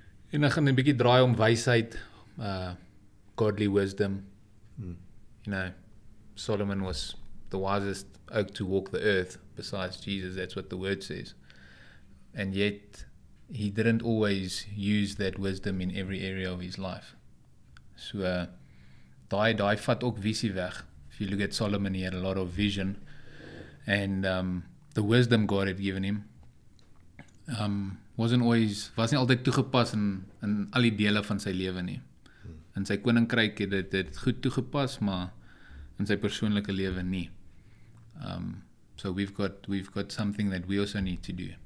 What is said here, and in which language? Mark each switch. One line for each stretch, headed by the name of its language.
Afrikaans: En dan gaan 'n bietjie draai om wysheid,
English: godly wisdom. You know, Solomon was the wisest oak to walk the earth besides Jesus, that's what the word says. And yet he didn't always use that wisdom in every area of his life.
Afrikaans: So daai vat ook visie weg.
English: If you look at Solomon, he had a lot of vision, and the wisdom God had given him was
Afrikaans: nie altyd toegepas in al die dele van sy lewe nie. In sy koninkryk het dit goed toegepas, maar in sy persoonlike lewe nie.
English: So we've got something that we also need to do.